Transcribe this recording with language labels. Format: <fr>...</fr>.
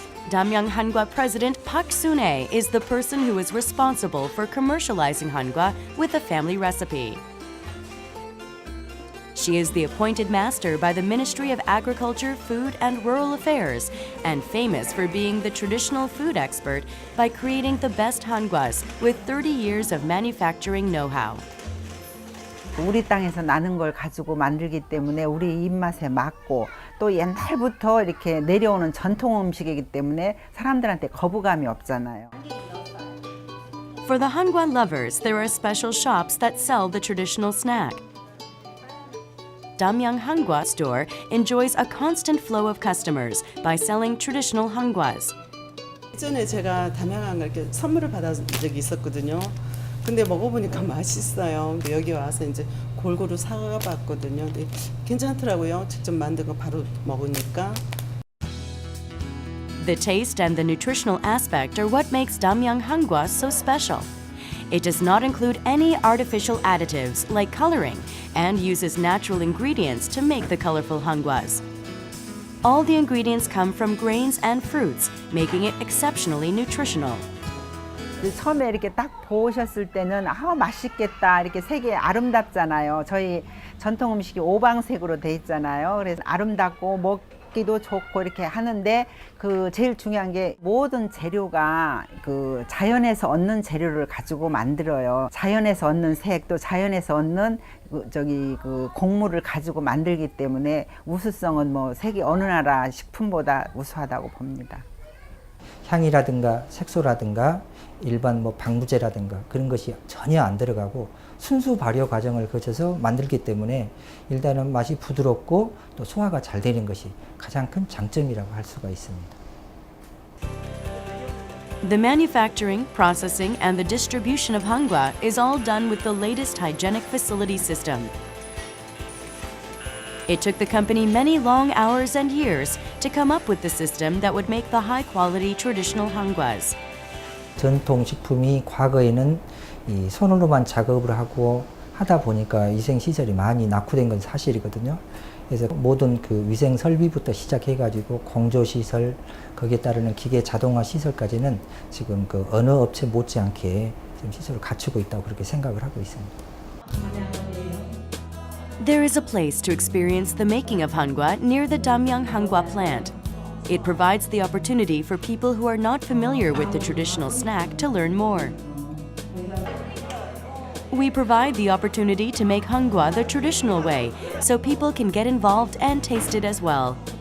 <en>Damyeong Hangwa President Park Sun-ae is the person who is responsible for commercializing hangwa with a family recipe. She is the appointed master by the Ministry of Agriculture, Food and Rural Affairs and famous for being the traditional food expert by creating the best hangwas with 30 years of manufacturing know-how.</en> <ko>우리 땅에서 나는 걸 가지고 만들기 때문에 우리 입맛에 맞고 또 옛날부터 이렇게 내려오는 전통 음식이기 때문에 사람들한테 거부감이 없잖아요.</ko> <en>For the hangwa lovers, there are special shops that sell the traditional snack. Damyeong Hangwa store enjoys a constant flow of customers by selling traditional hangwas.</en> <ko>예전에 제가 담양항을 이렇게 선물을 받은 적이 있었거든요. 근데 먹어보니까 맛있어요. 근데 여기 와서 이제 골고루 사가봤거든요. 근데 괜찮더라고요. 직접 만든 거 바로 먹으니까.</ko> <en>The taste and the nutritional aspect are what makes Damyeong Hangwa so special. It does not include any artificial additives like coloring and uses natural ingredients to make the colorful hangwas. All the ingredients come from grains and fruits, making it exceptionally nutritional.</en> <ko>처음에 이렇게 딱 보셨을 때는 맛있겠다 이렇게 색이 아름답잖아요. 저희 전통 음식이 오방색으로 돼 있잖아요. 그래서 아름답고 먹기 먹기도 좋고 이렇게 하는데 그 제일 중요한 게 모든 재료가 그 자연에서 얻는 재료를 가지고 만들어요. 자연에서 얻는 색, 또 자연에서 얻는 그 곡물을 가지고 만들기 때문에 우수성은 뭐 세계 어느 나라 식품보다 우수하다고 봅니다. 향이라든가 색소라든가 일반 뭐 방부제라든가 그런 것이 전혀 안 들어가고 순수 발효 과정을 거쳐서 만들기 때문에 일단은 맛이 부드럽고 또 소화가 잘 되는 것이 가장 큰 장점이라고 할 수가 있습니다.</ko> <en>The manufacturing, processing, and the distribution of hangwa is all done with the latest hygienic facility system. It took the company many long hours and years to come up with the system that would make the high-quality traditional hangwas.</en> <ko>전통식품이 과거에는 이 손으로만 작업을 하고 하다 보니까 위생시설이 많이 낙후된 건 사실이거든요. 그래서 모든 그 위생 설비부터 시작해가지고 공조시설, 거기에 따르는 기계 자동화 시설까지는 지금 그 어느 업체 못지않게 지금 시설을 갖추고 있다고 그렇게 생각을 하고 있습니다.</ko> <en>There is a place to experience the making of hangwa near the Damyang Hangwa plant. It provides the opportunity for people who are not familiar with the traditional snack to learn more. We provide the opportunity to make hangwa the traditional way, so people can get involved and taste it as well.</en>